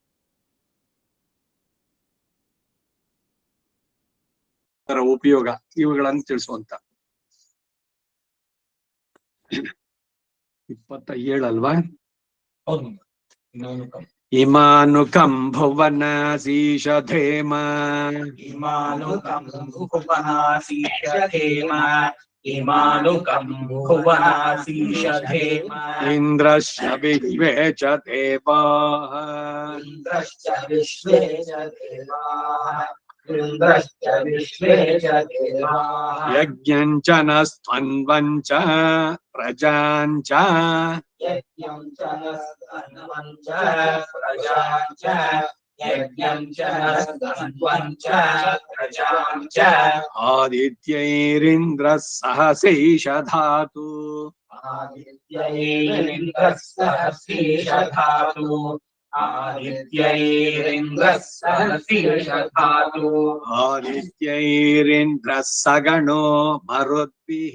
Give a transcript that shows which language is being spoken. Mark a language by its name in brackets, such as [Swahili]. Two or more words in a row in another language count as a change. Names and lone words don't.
[Kannada] ಉಪಯೋಗ ಇವುಗಳನ್ನು ತಿಳಿಸುವಂತ 27 ಅಲ್ವಾ [Sanskrit] ಇಮಾನುಕಂ ಭುವನಾಸೀಷಧೇಮ ಇಮಾನುಕಂ ಭುವನಾಸೀಷಧೇಮ ಇಮಾನುಕಂ ಭುವನಾಸೀಷಧೇಮ ಇಂದ್ರಶ್ಚ ವಿಶ್ವೇ ಚ ದೇವಾಃ ಇಂದ್ರಶ್ಚ ವಿಶ್ವೇ ಚ ದೇವಾಃ ಇಂದ್ರಶ್ಚ ವಿಶ್ವೇ ಚ ದೇವಾಃ ಯಜ್ಞಂಚ ನ ಸ್ತನ್ವಂಚ ಪ್ರಜಾಂಚ ಯಜ್ಞಂ ಚ ನಸ್ತನ್ವಂ ಚ ಪ್ರಜಾಂ ಚ ಯಜ್ಞಂ ಚ ನಸ್ತನ್ವಂ ಚ ಪ್ರಜಾಂ ಚ ಆದಿತ್ಯೈರಿಂದ್ರಃ ಸಹಸೈಷ ಧಾತು ಆದಿತ್ಯೈರಿಂದ್ರಃ ಸಹಸ್ರೀಷ ಧಾತು ಆದಿತ್ಯೈರಿಂದ್ರಃ ಸಹಸ್ರೀಷ ಧಾತು ಆದಿತ್ಯೈರಿಂದ್ರಃ ಸಗಣೋ ಮರುದ್ಭಿಃ